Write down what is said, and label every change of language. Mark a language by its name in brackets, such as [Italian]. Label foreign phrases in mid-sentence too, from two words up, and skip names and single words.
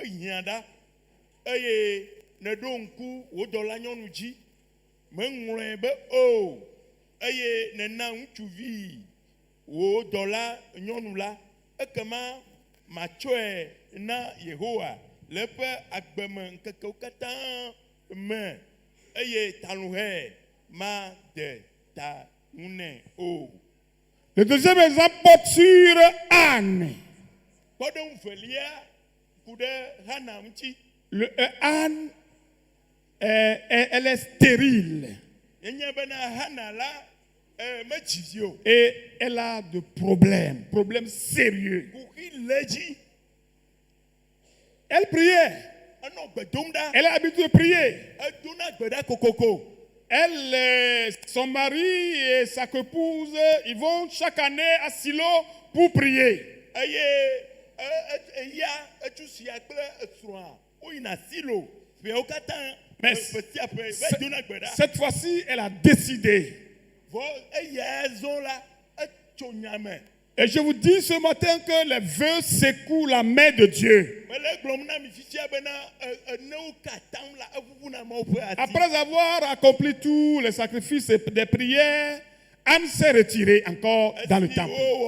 [Ewe] hiã ɖa eye ne ɖo ŋku wò dɔla nyɔnu dzi meŋlɔe be o eye nena ŋutsuvi wò dɔla nyɔnu la ekema matsɔe na Yehowa le eƒe agbeme ŋkekewo katã me eye taluhɛ ma de ta ŋu nɛ o. [French] Le deuxième exemple porte sur Anne. [Ewe] Kpɔɖeŋu velia ku ɖe Hana ŋuti. [French] Anne, elle est stérile. [Ewe] Yenye bena Hana la medzi vi o. [French] Et elle a de problèmes sérieux. [Ewe] Kuki le dzi. [French] Elle priait. [Ewe] Enɔ gbe dom ɖa. [French] Elle a l'habitude de prier. [Ewe] Edona gbe ɖa kokoko. [French] Elle, son mari et sa épouse, ils vont chaque année à Silo pour prier. [Ewe] Eye eya etsu sia kple esrɔ̃a woyina Silo. Ƒewo katã. [French] Mais cette fois-ci, elle a décidé. Et je vous dis ce matin que les vœux secouent la main de Dieu. Après avoir accompli tous les sacrifices et des prières, Anne s'est retirée encore dans le temple.